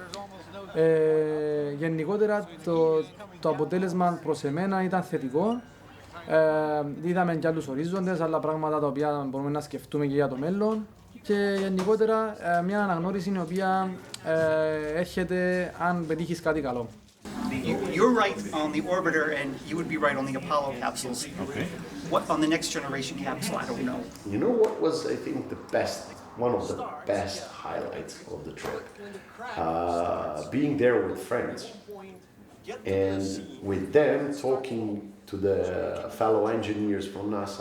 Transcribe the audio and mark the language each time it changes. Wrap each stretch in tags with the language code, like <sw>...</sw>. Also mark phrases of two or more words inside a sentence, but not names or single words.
<el>Γενικότερα, το αποτέλεσμα προς εμένα ήταν θετικό. Είδαμε και άλλους ορίζοντες, άλλα πράγματα τα οποία μπορούμε να σκεφτούμε και για το μέλλον. Και γενικότερα, μια αναγνώριση η οποία έρχεται αν πετύχεις κάτι καλό.</el> <en>You're right on the orbiter, and you would be right on the Apollo capsules. Okay. What on the next generation capsule? I don't know. You know what was, I think, one of the best highlights of the trip? Being there with friends, and with them talking to the fellow engineers from NASA.</en>